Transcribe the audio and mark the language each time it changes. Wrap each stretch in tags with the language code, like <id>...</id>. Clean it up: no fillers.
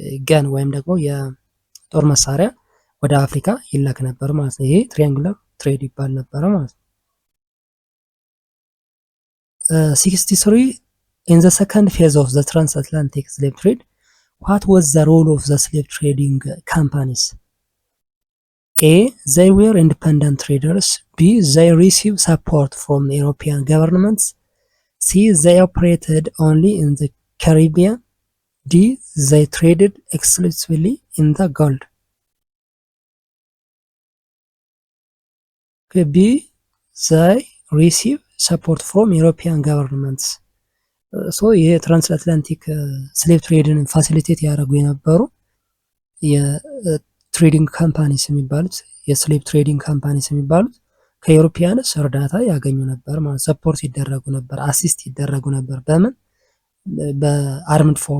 <am>ገን ወይም ደግሞ የጦር መሳሪያ ወደ አፍሪካ ይላክ ነበር ማለት ነው።</am> <en>ይሄ ትሪያንጉላር ትሬድ ይባል ነበረ ማለት ነው። 63 in the second phase of the transatlantic slave trade, what was the role of the slave trading companies? A. They were independent traders. B. They received support from European governments. C. They operated only in the Caribbean. D. They traded exclusively in the gold. ቢ ዘይ ሪሲቭ ሰፖርት ፍሮም ኢሮፒያን ገቨርንመንትስ።</en> <am>ሶ ይሄ ትራንስአትላንቲክ ስሌቭ ትሬድን ፋሲሊቴት ያደረጉ የነበሩ የትሬዲንግ ካምፓኒስ የሚባሉት የስሌቭ ትሬዲንግ ካምፓኒስ የሚባሉት ከኢሮፒያንስ እርዳታ ያገኙ ነበር ማለት ሰፖርት ይደረጉ ነበር፣ አሲስት ይደረጉ ነበር። በምን በአርምድ</am>